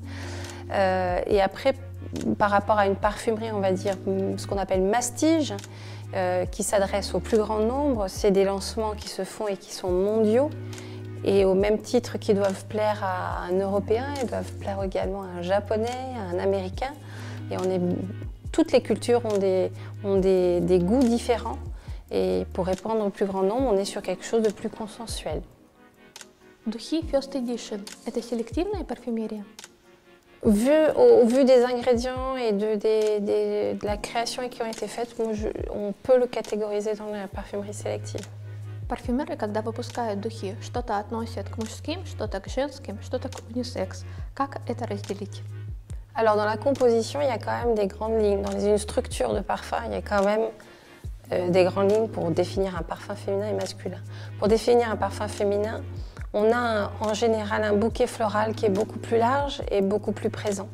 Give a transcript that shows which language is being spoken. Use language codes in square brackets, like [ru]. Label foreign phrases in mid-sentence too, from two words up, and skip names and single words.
[fr] Et après, par rapport à une parfumerie, on va dire ce qu'on appelle mastige, qui s'adresse au plus grand nombre, c'est des lancements qui se font et qui sont mondiaux. Et au même titre qu'ils doivent plaire à un Européen, ils doivent plaire également à un Japonais, à un Américain. Et toutes les cultures ont des goûts différents. Et pour répondre au plus grand nombre, on est sur quelque chose de plus consensuel. [ru] Духи First Edition – это селективная парфюмерия? [fr] Au vu des ingrédients et de la création qui ont été faites, on peut le catégoriser dans la parfumerie sélective. [ru] Парфюмеры, когда выпускают духи, что-то относят к мужским, что-то к женским, что-то к унисекс. Как это разделить? [fr] Alors dans la composition, il y a quand même des grandes lignes. Dans une structure de parfum, il y a quand même des grandes lignes pour définir un parfum féminin et masculin. Pour définir un parfum féminin, on a en général un bouquet floral qui est beaucoup plus large et beaucoup plus présent.